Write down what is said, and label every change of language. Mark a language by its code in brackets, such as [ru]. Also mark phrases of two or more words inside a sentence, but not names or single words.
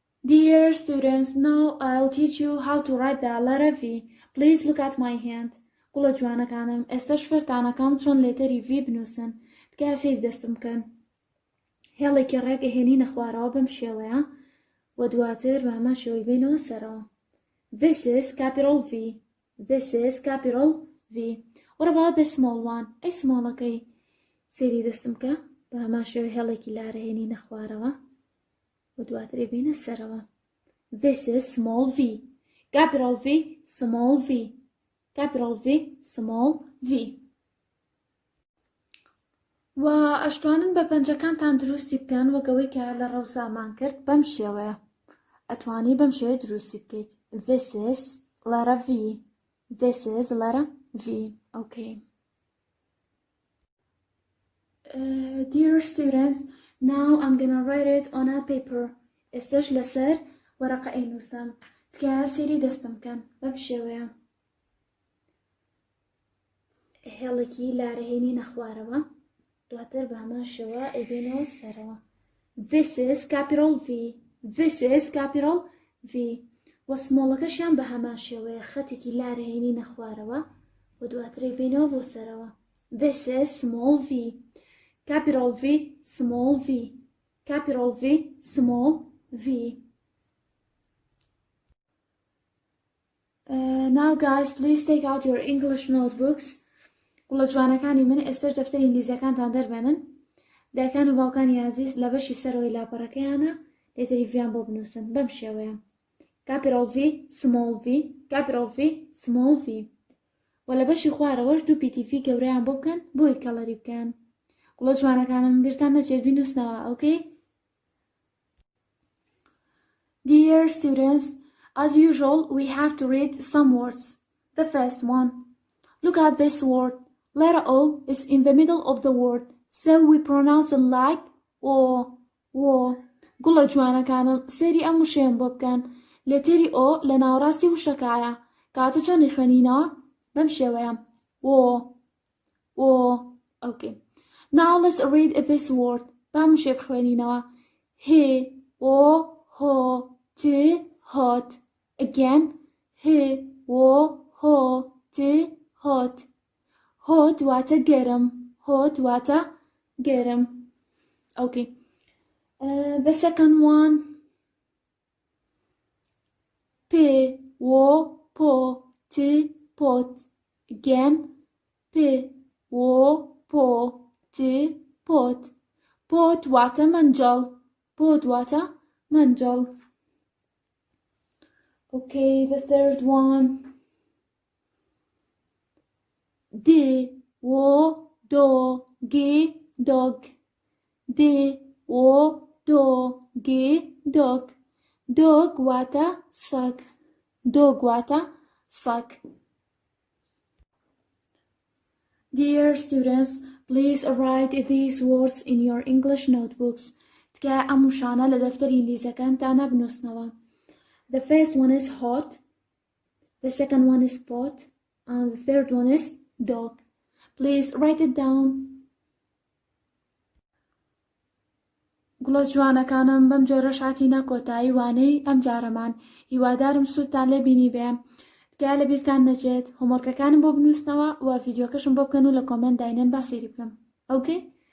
[en] Dear students, now I'll teach you how to write the letter V. Please look at my hand. [ckb] گوڵە جوانەکانم ئێستاش فێرتانەکەم چۆن لێتەری V بنووسن. تکای سەیری دەستم بکەن. هێڵێکی ڕێک ئەهێنینە خوارەوە بەم شێوەیە و دواتر بە هەمان شێوەی بینەوە سەرەوە. [en] This is capital V. This is capital V. What about the small one? [ckb] ئەی سمۆڵەکەی سەیری دەستم بکە بە هەمان شێوەی هێڵێکی لارەهێنینە خوارەوە و دواتر بینە سەرەوە. [en] This is small v. Capital V, small v. Capital V, small v. [ckb] و ئەشتوانن بە پەنجەکانتان دروستی بکەن وەکەوەی کە لە ڕەوسامان کرد بەم شێوەیە. ئەتوانی بەم شێوەیە دروستی بکەیت. [en] This is letter V. This is letter V. Okay. Dear students, now I'm gonna write it on a paper. [ckb] ئێستش لەسەر وەرەقە ئەینووسم. تکایە سەیری دەستم بکەن بەم شێوەیە. هێڵێکی لارەهێنینە خوارەوە دواتر بە هەمان شێوە ئەیبێنەوە سەرەوە. [en] This is capital V. This is capital V. [ckb] و سمۆڵەکەشیان بە هەمان شێوەیە خەتێکی لارەهێنینە خوارەوە و دواتر ئەیبێنەوە بۆ سەرەوە. [en] This is small v. Capital V, small v. Capital V, small v. Now guys, please take out your English notebooks. [ckb] گوڵە جوانەکانی من ئێستش دەفتەری ئینگلیزیەکانتان دەربێنن. دایکان و باوکانی عزیز لە بەشی سەرەوەی لاپەڕەکەیانە لێتەری ڤیان بۆ بنووسن بەم شێوەیە. [en] Capital V, small v. Capital V, small v. [ckb] و لە بەشی خوارەوەش دوو پیتیVv گەورەیان بۆ بکەن بۆی کەڵەری بکەن. گوڵە جوانەکانم بیرتان نەچێت بینووسنەوە. [en] Okay? Dear students, as usual, we have to read some words. The first one. Look at this word. Letter O is in the middle of the word, so we pronounce it like O. [ckb] گوڵە جوانەکانم سەیری ئەم وشەیەم بۆ بکەن. لێتەری O لە ناوەڕاستی وشەکایە. کاتە چۆنی خوێنینەوە؟ بەم شێوەیە. [en] O. Okay. Now let's read this word. [ckb] بەم وشێ بخوێنینەوە. [en] He, O, ho, t, hot. Again. He, O, ho, t, hot. [ckb] Hot واتە گەرم. Hot واتە گەرم. [en] Okay. The second one. P, O, po, t, pot. Again. P, O, po, t, pot. [ckb] Pot واتە منجەڵ. Pot واتە منجەڵ. [en] Okay, the third one. D, O, do, G, dog. D, O, do, G, dog. [ckb] Dog واتە سەگ. Dog واتە سەگ. [en] Dear students, please write these words in your English notebooks. [ckb] تکایە ئەم وشانە لە دەفتەری ئینگلیزیەکانتانە بنووسنەوە. [en] The first one is hot. The second one is pot. And the third one is dog. Please write it down. [ckb] گوڵە جوانەکانم بەم جۆرە شاتینە کۆتایی وانەی ئەم جارەمان. هیوادارم سوودتان لێ بینی بێ. تکایە لە بیرتان نەچێت هۆمۆرکەکانم بۆ بنووسنەوە و ڤیدیۆکەشم بۆ بکەن و لە کۆمنت داینەن با سەیری بکەم.